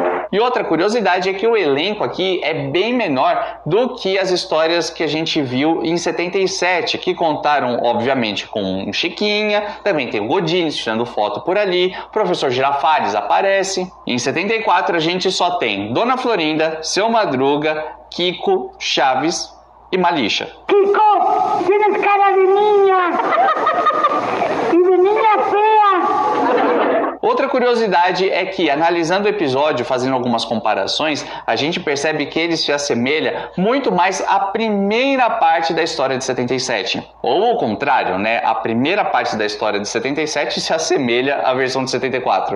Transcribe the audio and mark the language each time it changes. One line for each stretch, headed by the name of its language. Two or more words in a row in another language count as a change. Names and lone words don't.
Portuguese: E outra curiosidade é que o elenco aqui é bem menor do que as histórias que a gente viu em 77, que contaram, obviamente, com o Chiquinha, também tem o Godinez tirando foto por ali, o professor Girafales aparece. Em 74 a gente só tem Dona Florinda, Seu Madruga, Kiko, Chaves e Malicha.
Spanish: Kiko, tienes cara de niña. Y de niña fea.
Portuguese: Outra curiosidade é que, analisando o episódio, fazendo algumas comparações, a gente percebe que ele se assemelha muito mais à primeira parte da história de 77. Ou ao contrário, né? A primeira parte da história de 77 se assemelha à versão de 74.